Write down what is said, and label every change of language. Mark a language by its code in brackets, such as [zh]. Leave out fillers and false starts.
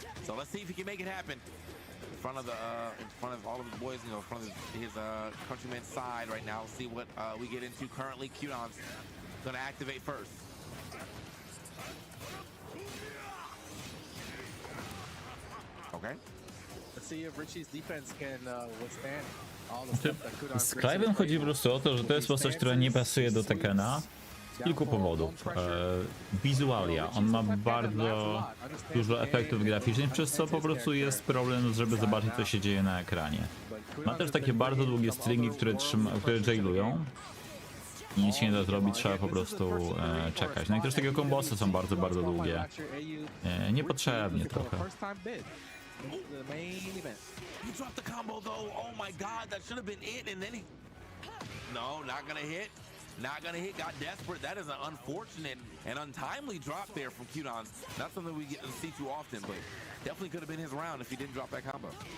[en] So let's see if he can make it happen in front of all of his boys, you know, in front of his countrymen's side right now. Let's see what we get into currently. Kudans gonna activate first. Okay. Let's see if Richie's defense can withstand all the stuff that Kudans [pl] Z Clive'em chodzi po prostu o to, że to jest postać, która nie pasuje do Tekkena z kilku powodów. Wizualia. On ma bardzo dużo efektów graficznych, przez co po prostu jest problem, żeby zobaczyć, co się dzieje na ekranie. Ma też takie bardzo długie stringi, które jailują. I nic się nie da zrobić, trzeba po prostu czekać. No i też takie kombosy są bardzo, bardzo długie. Niepotrzebnie trochę. [en] The main event. He dropped the combo though. Oh my god, that should have been it. And then he... No, not gonna hit. Not gonna hit. Got desperate. That is an unfortunate and untimely drop there from Kudans. Not something we get to see too often, but definitely could have been his round if he didn't drop that combo.